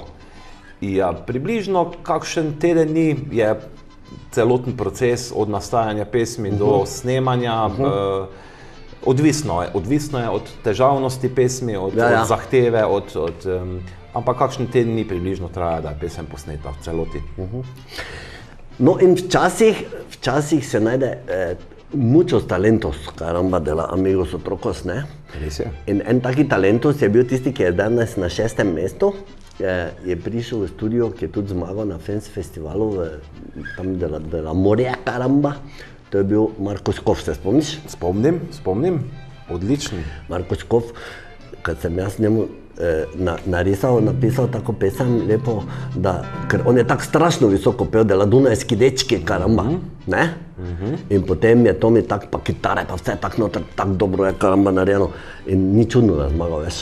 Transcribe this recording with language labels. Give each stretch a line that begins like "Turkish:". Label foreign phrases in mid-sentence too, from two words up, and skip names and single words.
Slovenian: Ja, približno kakšen teden dni je celoten proces od nastajanja pesmi do snemanja. Odvisno je od težavnosti pesmi, od zahteve, ampak kakšen teden dni približno traja, da je pesem posneta v celoti. No in včasih se najde
Spanish: muchos talentos, caramba, de la Amigos Otrocos,
Slovenian: ne? Res je. In en taki talentos je bil tisti, ki je danes na 6. mestu, je prišel v studio, ki je tudi zmagal na Fans festivalu tam
Spanish: de la Moria,
Slovenian: caramba. To je bil Marko Škof, se spomniš? Spomnim, odlični. Marko Škof, kad sem jaz njemu narisal, napisal tako pesem lepo, ker on je tako strašno visoko pel, dela Dunajski dečki, karamba, ne? In potem je Tomi tako, pa kitare, pa vse tako noter, tako dobro je karamba narejeno in ni čudno, da je zmagal, veš.